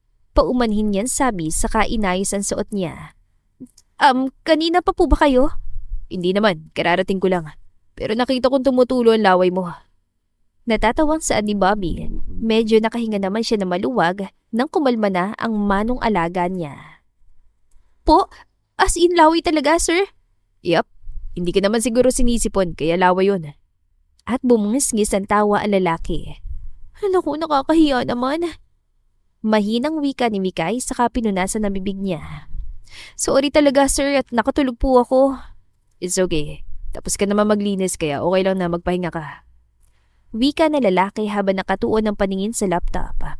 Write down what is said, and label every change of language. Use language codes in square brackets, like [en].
[tl] Paumanhin niyan sabi saka inayos ang suot niya. Kanina pa po ba kayo? Hindi naman, kararating ko lang. Pero nakita kong tumutulo ang laway mo. Natatawang saan ni Bobby. Medyo nakahinga naman siya na maluwag nang kumalma na ang manong alaga niya. Po, as in laway talaga, sir? Yep, hindi ka naman siguro sinisipon kaya laway yun. At bumungis-ngis ang tawa ang lalaki. Naku, nakakahiya naman. Mahinang wika ni Mikay saka pinunasan ang bibig niya. Sorry talaga, sir, at nakatulog po ako. [en] It's okay. [tl] Tapos ka naman maglinis kaya okay lang na magpahinga ka. Wika na lalaki habang nakatuon ng paningin sa laptop.